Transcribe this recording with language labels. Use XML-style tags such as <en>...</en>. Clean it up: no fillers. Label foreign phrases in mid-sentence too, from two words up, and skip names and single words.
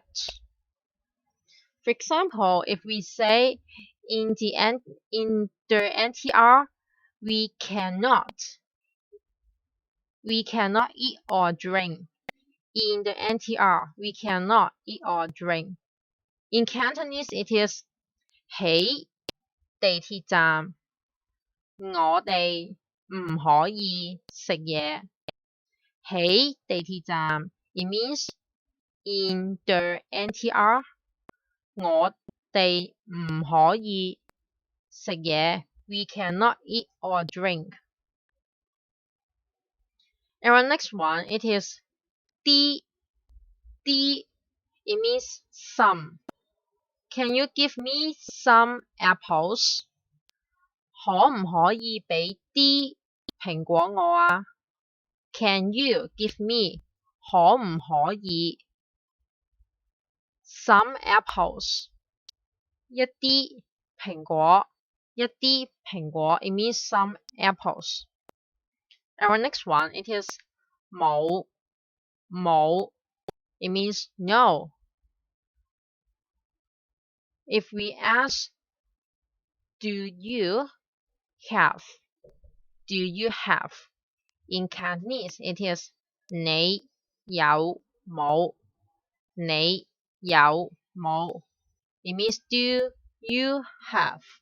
<en>For example, if we say in the NTR we cannot eat or drink. In the NTR we cannot eat or drink. In Cantonese it is</en> <yue>喺地鐵站我哋唔可以食嘢。喺地鐵站</yue> <en>it means in the NTR</en> <yue>我哋唔可以食嘢。</yue> <en>We cannot eat or drink. And our next one, it is 啲。啲 it means some. Can you give me some apples?</en> <yue>可唔可以俾啲蘋果我啊？</yue> <en>Can you give me</en> <yue>可唔可以</yue> <en>some apples</en> <yue>一啲蘋果</yue> <en>it means some apples. Our next one, it is 冇 it means no. If we ask do you have in Cantonese it is</en> <yue>你有冇</yue> <en>it means do you have.</en>